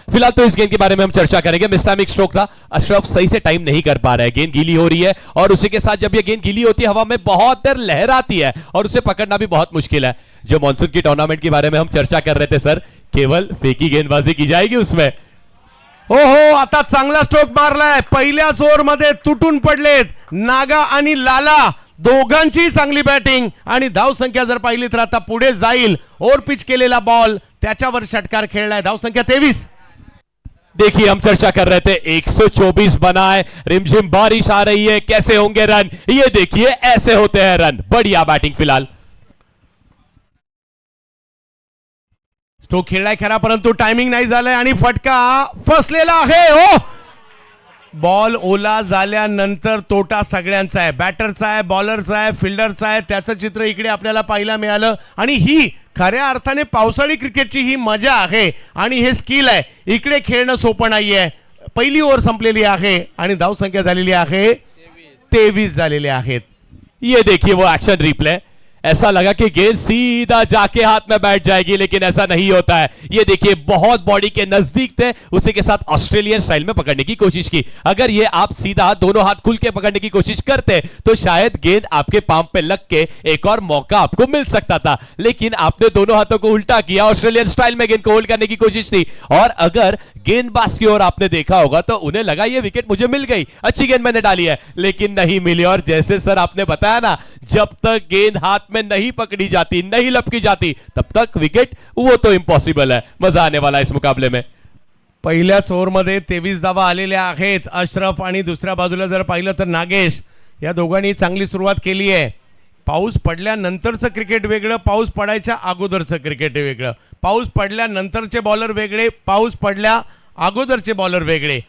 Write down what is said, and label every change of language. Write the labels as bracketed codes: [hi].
[hi] फिलहाल तो इस गेंद के बारे में हम चर्चा करेंगे. मिस्टामिक स्ट्रोक था, अशरफ सही से टाइम नहीं कर पा रहा है. गेंद गीली हो रही है और उसी के साथ जब ये गेंद गीली होती है हवा में बहुत देर लहराती है और उसे पकड़ना भी बहुत मुश्किल है. जो मॉनसून की टूर्नामेंट के बारे में हम चर्चा कर रहे थे सर, केवल फेकी गेंदबाजी की जाएगी उसमें. [mr] हो हो, आता चांगला स्ट्रोक मारलाय. पहिल्याच ओव्हर मध्ये तुटून पडलेत नागा आणि लाला, दोघांची चांगली बॅटिंग आणि धाव संख्या जर पाहिली तर आता पुढे जाईल. ओव्हर पिच केलेला बॉल त्याच्यावर षटकार खेळलाय. धाव संख्या 23. [hi] देखिए हम चर्चा कर रहे थे 124 बना है, रिमझिम बारिश आ रही है, कैसे होंगे रन, ये देखिए ऐसे होते हैं रन. बढ़िया बैटिंग फिलहाल. [mr] स्ट्रोक खेळलाय खरा, परंतु टायमिंग नाही झालंय आणि फटका फसलेला आहे. हो, बॉल ओला झाल्यानंतर तोटा सगळ्यांचा आहे, बॅटरचा आहे, बॉलरचा आहे, फिल्डरचा आहे. त्याचं चित्र इकडे आपल्याला पाहायला मिळालं. आणि ही खऱ्या अर्थाने पावसाळी क्रिकेटची ही मजा आहे आणि हे स्किल आहे. इकडे खेळणं सोपं नाहीये. पहिली ओव्हर संपलेली आहे आणि धावसंख्या झालेली आहे 23 झालेले आहेत. [hi] ये देखिए वो एक्शन रिप्ले, ऐसा लगा कि गेंद सीधा जाके हाथ में बैठ जाएगी, लेकिन ऐसा नहीं होता है. ये देखिए बहुत बॉडी के नजदीक थे, उसी के साथ ऑस्ट्रेलियन स्टाइल में पकड़ने की कोशिश की. अगर ये आप सीधा दोनों हाथ खुल के पकड़ने की कोशिश करते तो शायद गेंद आपके पांव पे लग के एक और मौका आपको मिल सकता था, लेकिन आपने दोनों हाथों को उल्टा किया, ऑस्ट्रेलियन स्टाइल में गेंद को होल्ड करने की कोशिश थी. और अगर गेंदबाज की ओर आपने देखा होगा तो उन्हें लगा ये विकेट मुझे मिल गई, अच्छी गेंद मैंने डाली है, लेकिन नहीं मिली. और जैसे सर आपने बताया ना, जब तक गेंद हाथ में नहीं पकड़ी जाती, नहीं लपकी जाती, तब तक विकेट वो तो इम्पॉसिबल है. मजा आने वाला है इस मुकाबले में. [mr] पहिल्याच ओव्हरमध्ये 23 धावा आलेल्या आहेत. अशरफ आणि दुसऱ्या बाजूला जर पाहिलं तर नागेश, या दोघांनी चांगली सुरुवात केली आहे. पाऊस पडल्यानंतरचं क्रिकेट वेगळं, पाऊस पडायच्या अगोदरचं क्रिकेट वेगळं. पाऊस पडल्यानंतरचे बॉलर वेगळे, पाऊस पडल्या अगोदरचे बॉलर वेगळे.